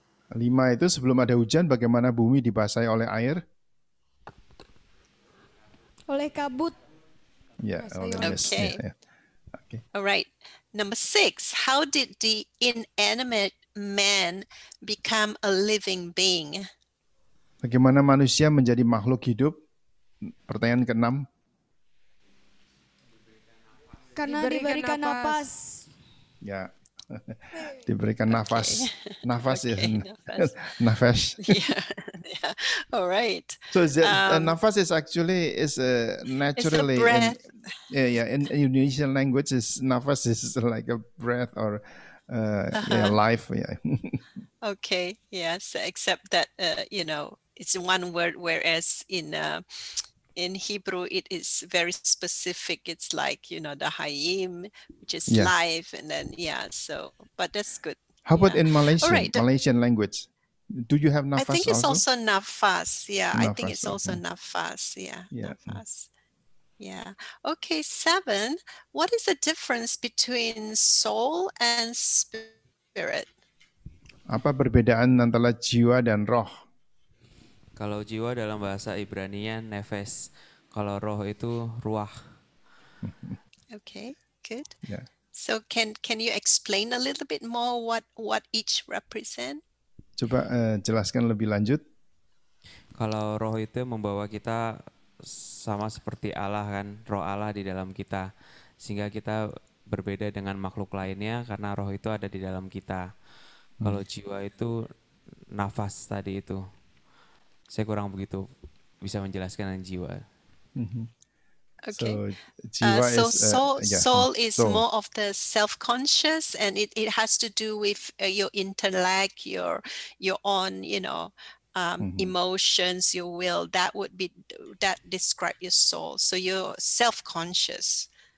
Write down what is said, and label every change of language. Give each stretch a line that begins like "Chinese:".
Indonesian: 5 itu sebelum ada hujan, bagaimana bumi dibasahi oleh air? Oleh kabut. Ya, oleh mist.
English: Okay. Okay. All right. Number 6, how did the inanimate man become a living being?
Indonesian: Bagaimana manusia menjadi makhluk hidup? Pertanyaan ke-6. Karena diberikan nafas. Ya, diberikan nafas. Nafas ya.
English: Nafas. Yeah. All right. So nafas is actually naturally. It's a breath. In Indonesian language, nafas is like a breath or life. Yeah. Okay. Yes. Except that it's one word, whereas in Hebrew it is very specific. It's like the hayim, which is life, and then so. But that's good. How about in Malaysian? Right. Malaysian language? Do you have nafas? I think it's also nafas. Yeah,
Indonesian: nafas,
English: I think it's also nafas. Yeah, nafas. Yeah. Okay, 7. What is the difference between soul and spirit? spirit.
Indonesian: Apa perbedaan antara jiwa dan roh? Kalau jiwa dalam bahasa Ibrani-nya nefes, kalau roh itu ruah.
English: Okay, good.
Indonesian: Ya.
English: So can you explain a little bit more what each represent?
Indonesian: Coba jelaskan lebih lanjut. Kalau roh itu membawa kita sama seperti Allah kan, roh Allah di dalam kita. Sehingga kita berbeda dengan makhluk lainnya karena roh itu ada di dalam kita. Kalau jiwa itu nafas tadi itu. Saya kurang begitu bisa menjelaskan tentang jiwa.
English: Okay. So jiwa soul is soul. more of the self-conscious, and it has to do with your intellect, your own, emotions, your will. That describe your soul. So you're self-conscious.